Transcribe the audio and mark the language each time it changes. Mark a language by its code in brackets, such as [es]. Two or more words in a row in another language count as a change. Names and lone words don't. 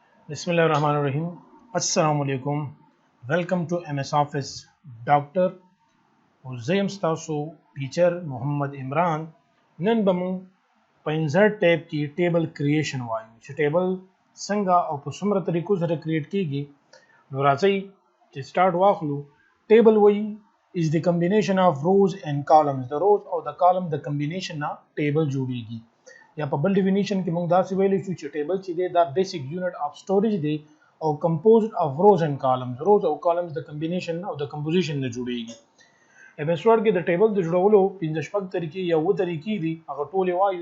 [ar] Bismillahirrahmanirrahim. السلام علیکم. [en] Welcome to MS Office. Dr. [ps] زه یم ستاسو, teacher Muhammad Imran. نن به مونږ په [en] insert tab [ps] کې [en] table creation [ps] وایو چې ټیبل څنګه او په څومره طریقو سره کریټ کیږي. نو راځئ چې سٹارټ واخلو. ټیبل وایي [en] is the combination of rows and columns. The rows [ps] او [en] the column [ps] د combination نه ټیبل جوړیږي. یا په بل ډیفینیشن کې موږ داسې ویلی شو چې ټیبل چې دی دا [en] basic unit of storage [ps] دی او [en] composed of rows and columns. [ps] روز او کالمز د کمبینیشن او د کمپوزیشن نه جوړیږي. MS Word کې د ټیبل د جوړولو 15 شپږ طریقې یا و طریقې دي، هغه ټولې وایو.